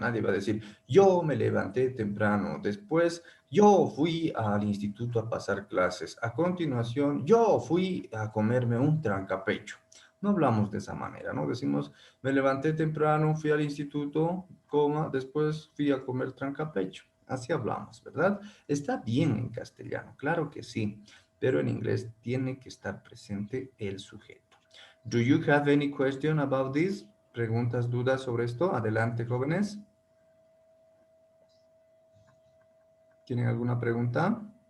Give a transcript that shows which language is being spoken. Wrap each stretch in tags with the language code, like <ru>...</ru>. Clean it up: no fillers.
<es>Nadie va a decir, yo me levanté temprano, después yo fui al instituto a pasar clases, a continuación yo fui a comerme un trancapecho. No hablamos de esa manera, ¿no? Decimos, me levanté temprano, fui al instituto, coma, después fui a comer trancapecho. Así hablamos, ¿verdad? Está bien en castellano, claro que sí, pero en inglés tiene que estar presente el sujeto.</es> <en>Do you have any question about this?</en> <es>¿Preguntas, dudas sobre esto? Adelante, jóvenes. ¿Tienen alguna pregunta?</es>